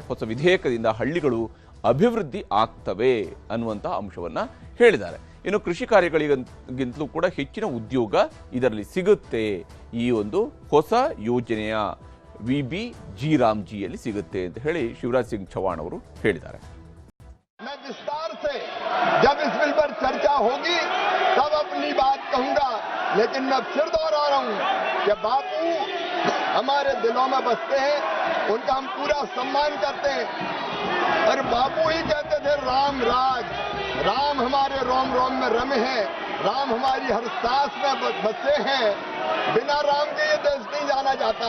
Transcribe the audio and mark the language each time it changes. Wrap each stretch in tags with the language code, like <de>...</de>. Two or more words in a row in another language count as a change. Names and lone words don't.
<kn>ಹೊಸ ವಿಧೇಯಕದಿಂದ ಹಳ್ಳಿಗಳು ಅಭಿವೃದ್ಧಿ ಆಗ್ತವೆ ಅನ್ನುವಂಥ ಅಂಶವನ್ನು ಹೇಳಿದ್ದಾರೆ. ಇನ್ನು ಕೃಷಿ ಕಾರ್ಯಗಳಿಗಿಂತಲೂ ಕೂಡ ಹೆಚ್ಚಿನ ಉದ್ಯೋಗ ಇದರಲ್ಲಿ ಸಿಗುತ್ತೆ, ಈ ಒಂದು ಹೊಸ ಯೋಜನೆಯ VBG ರಾಮ್ಜಿಯಲ್ಲಿ ಸಿಗುತ್ತೆ ಅಂತ ಹೇಳಿ ಶಿವರಾಜ್ ಸಿಂಗ್ ಚೌಹಾಣ್ ಅವರು ಹೇಳಿದ್ದಾರೆ.</kn> <hi>मैं विस्तार से जब इस बिल पर चर्चा होगी तब अपनी बात कहूंगा, लेकिन मैं फिर दोहरा रहा हूं कि बापू हमारे दिलों में बसते हैं, उनका हम पूरा सम्मान करते हैं। और बापू ही कहते थे राम राज, राम हमारे रोम रोम में रमे हैं, राम हमारी हर सांस में बसे हैं, बिना राम के ये देश नहीं जाना जाता।</hi>